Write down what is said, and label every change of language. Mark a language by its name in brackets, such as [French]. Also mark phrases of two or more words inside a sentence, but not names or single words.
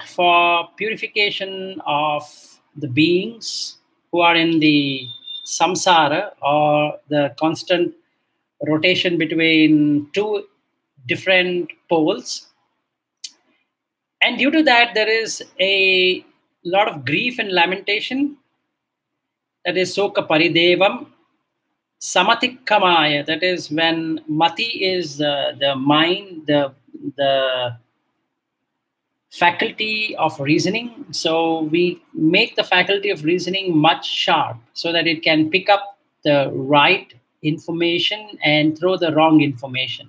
[English] For purification of the beings who are in the samsara, or the constant rotation between two different poles. And due to that, there is a lot of grief and lamentation. That is [Pali] soka paridevam. [English] Samatikkamaya, that is when mati is the mind, the faculty of reasoning. So we make the faculty of reasoning much sharp so that it can pick up the right information and throw the wrong information.